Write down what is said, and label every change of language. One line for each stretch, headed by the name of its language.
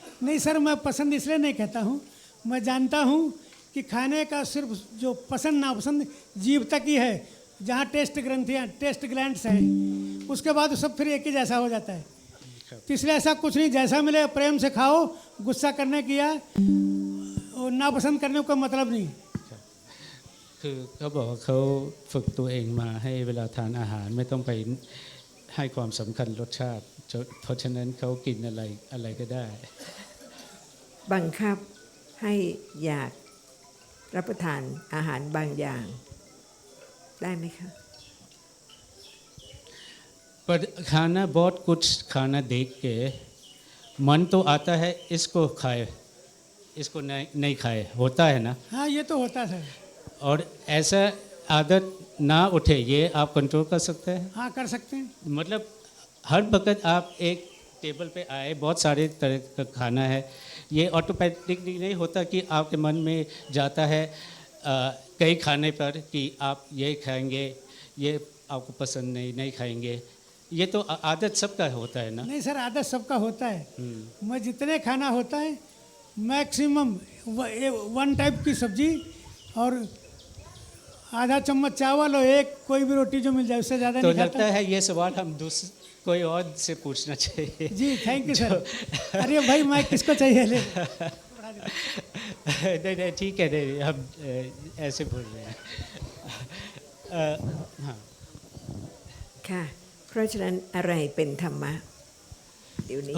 Hindi: नहीं सर, मैं पसंद इसलिए नहीं कहता हूँ, मैं जानता हूँ कि खाने का सिर्फ जो पसंद नापसंद जीभ तक ही है, जहाँ टेस्ट ग्रंथियाँ, टेस्ट ग्लैंड्स हैं, उसके बाद सब फिर एक ही जैसा हो जाता है। तो इसलिए ऐसा कुछ नहीं, जैसा मिले प्रेम से खाओ, गुस्सा करने किया और नापसंद करने का मतलब नहीं।
Thai: คือเขาบอกว่าเขาฝึกตัวเองมาให้เวลาทานอาหารไม่ต้องไปให้ความสำคัญรสชาติ เพราะฉะนั้นเขากินอะไรก็ได้ บังคับให้อยากรับประทานอาหารบางอย่างได้ไหมคะ
Hindi: पर खाना बहुत कुछ खाना देख के मन तो आता है इसको खाए, इसको नहीं खाए, होता है ना? हाँ, ये तो होता है सर। और ऐसा आदत ना उठे, ये आप कंट्रोल कर सकते हैं? हाँ, कर सकते हैं। मतलब हर वक्त आप एक टेबल पे आए, बहुत सारे तरह का खाना है, ये ऑटोमेटिक नहीं होता कि आपके मन में जाता है कई खाने पर कि आप ये खाएंगे, ये आपको पसंद नहीं खाएंगे। ये तो आदत सबका होता है ना? नहीं सर, आदत सबका होता है। मैं जितने खाना होता है मैक्सिमम 1 टाइप की सब्जी और आधा चम्मच चावल और एक कोई भी रोटी जो मिल जाए, उससे ज़्यादा तो नहीं खाता। लगता है ये सवाल हम कोई और से पूछना चाहिए। जी थैंक यू सर। अरे भाई मैं किसको चाहिए ले। नहीं ठीक है, नहीं हम ऐसे बोल रहे हैं। हाँ
Thai: ค่ะ เพราะฉะนั้นอะไรเป็นธรรมะเดี๋ยวนี้